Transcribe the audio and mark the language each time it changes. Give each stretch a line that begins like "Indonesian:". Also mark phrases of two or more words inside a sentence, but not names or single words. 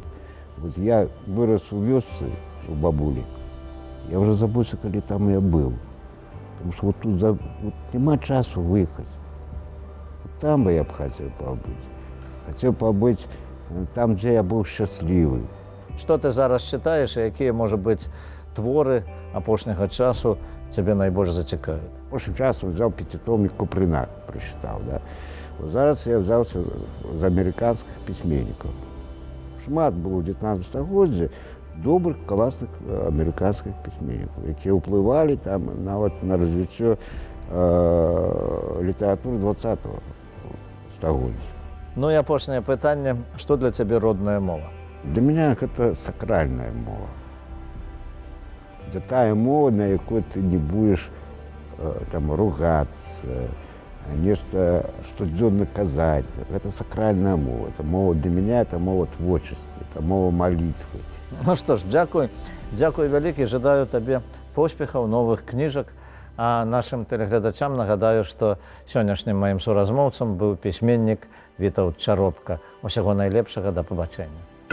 Russian: Вот я вырос
Belarusian: у вёсцы, у бабулі, я уже забыўся, калі там я быў,
Russian: потому что вот тут вот
Belarusian: нема часу выехаць.
Russian: Там бы я б хотел побыть. Хотел побыть там, где я был счастливый. Что ты зараз читаешь, и какие, может быть,
Belarusian: творы апошняга часу тебе найбольш зацікавят? Апошнім часом
Russian: взял 5-томник Куприна, прочитал, да. Вот зараз я взялся за американских письменников.
Belarusian: Шмат было в 19 годзе добрых,
Russian: классных американских письменников,
Belarusian: які уплывали
Russian: там на развитие литературы 20-го стагоддзя.
Belarusian: Ну і апошняе пытанне, што для цябе родная мова?
Russian: Для меня это сакральная мова.
Belarusian: Это тая мова, на якой
Russian: ты не будешь там ругаться, нечто
Belarusian: штодзённа казать.
Russian: Это сакральная мова. Это мова для меня, это мова творчества, это мова молитвы.
Belarusian: Ну што ж, дзякуй. Дзякуй вялікі, жадаю табе поспехаў, новых кніжак. А нашим телеглядачам нагадаю, што сённяшнім маім суразмоўцам быў пісьменнік Вітаўт Чаропка. Усяго найлепшага, да пабачэння.